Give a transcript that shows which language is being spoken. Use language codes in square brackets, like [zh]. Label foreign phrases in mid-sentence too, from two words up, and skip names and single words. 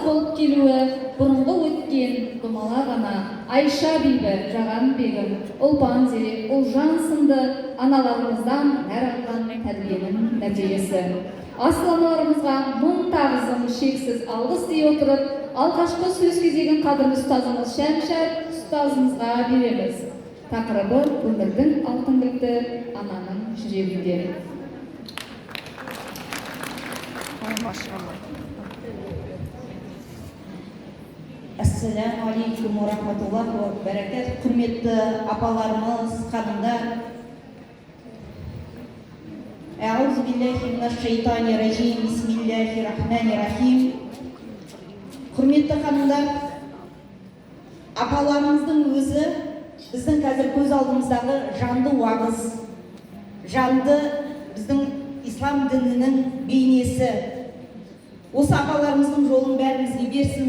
[kk] болып келуі бұрынғы өткен думала ғана Айша бибі, Жаған бегім, Ұлпан Зерек, Ұлжан сынды аналарымыздан нәр алған тәрбиенің нәтижесі. Асыл аналарымызға мың тағзым шексіз алғыс дей отырып, алғашқы сөз кезегін қадірлі ұстазымыз Шәмшат ұстазымызға береміз. Тақырыбы өмірдің алтын кілті ананың жүрегінде. [ar] السلام عليكم ورحمة الله وبركات. [kk] Құрметті апаларымыз, ханымдар. [ar] أعوذ بالله من الشيطان الرجيم. بسم الله الرحمن الرحيم. [kk] Құрметті ханымдар, апаларымыздың өзі біздің қазір көз алдымыздағы жанды уағыз, жанды біздің ислам дінінің бейнесі. Осы апаларымыздың жолын бәрімізге берсін.